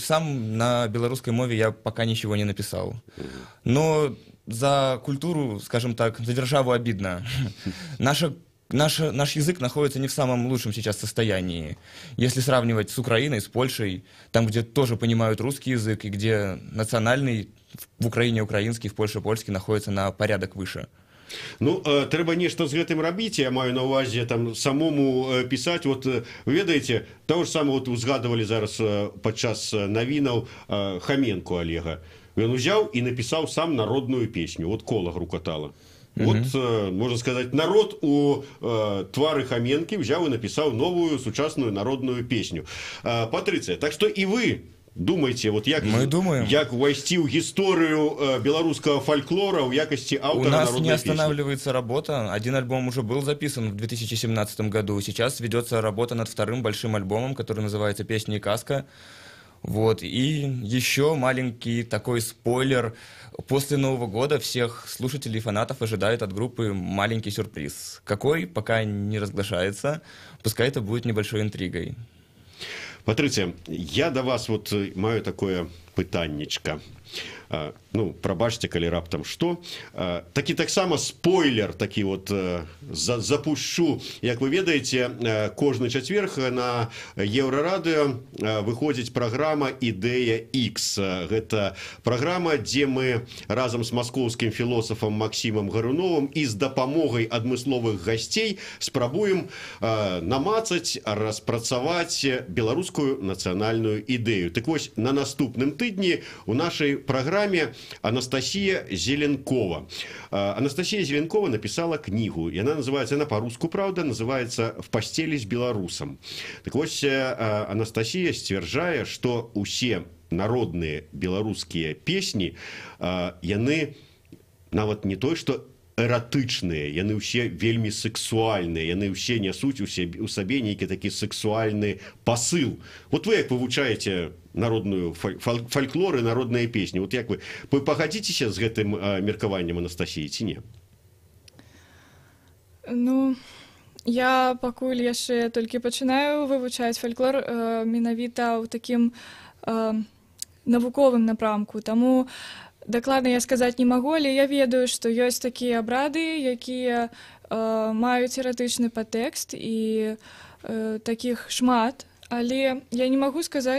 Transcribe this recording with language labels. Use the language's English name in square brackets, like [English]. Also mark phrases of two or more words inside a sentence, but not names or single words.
[Russian] Сам на белорусской мове я пока ничего не написал. Но за культуру, скажем так, за державу обидно. Наш язык находится не в самом лучшем сейчас состоянии. Если сравнивать с Украиной, с Польшей, там, где тоже понимают русский язык, и где национальный, в Украине украинский, в Польше польский, находится на порядок выше. [Belarusian] Ну, трэба нешта з гэтым рабіць, я маю на ўвазе там самому пісаць. Вот ведаеце, [Russian] того ж самого [Belarusian] вот узгадывали зараз падчас навінаў Хоменко Олега. Ён узяў і напісаў сам народную песню. Вот кола грукатала. [Russian] Вот, можно сказать, народ [Belarusian] у твары Хоменки [Russian] взял и написал новую сучасную народную песню. Патрыцыя, так что и вы думаете, вот [Belarusian] як увайсці ў гісторыю [Russian] белорусского фольклора в якости автора народной песни? У нас не останавливается работа. Один альбом уже был записан в 2017 году. Сейчас ведется работа над вторым большим альбомом, который называется «Песня и каска». Вот. И еще маленький такой спойлер. После Нового года всех слушателей и фанатов ожидает от группы маленький сюрприз. Какой, пока не разглашается. Пускай это будет небольшой интригой. Патрыцыя, я до вас вот маю такое пытаннечко. [Belarusian] Ну, прабачце, калі раптам што. Такі таксама спойлер такі вот запущу. Як вы ведаеце, кожны чацверг на Еўрарадыё выходзіць праграма «Ідэя X». Гэта праграма, дзе мы разам з маскоўскім філосафам Максімам Гаруновым і з дапамогай адмысловых гасцей спрабуем намацаць, распрацаваць беларускую нацыянальную ідэю. Так вось, на наступным тыдні у нашай праграме Анастасия Зеленкова. [Russian] Анастасия Зеленкова написала книгу, и она называется, она по-русски, правда, называется «В постели с белорусом». Так вот, Анастасия сцвярджае, что усе народные белорусские песни, [Belarusian] яны нават не то, что эратычныя, яны ўсе вельмі сексуальныя, яны ўсе нясуць у сабе нейкі такі сексуальны пасыл. Вот вы як вывучаеце народную фольклор [Russian] и народные песни, [Belarusian] вот як вы пагадзіцеся з гэтым меркаваннем, Анастасіі, ці не? Ну, я пакуль яшчэ толькі пачынаю вывучаць фольклор менавіта ў такім навуковым напрамку, таму дакладна я сказаць не магу, але я ведаю, што ёсць такія абрады, якія маюць эратычны падтэкст, і такіх шмат, але я не магу сказаць,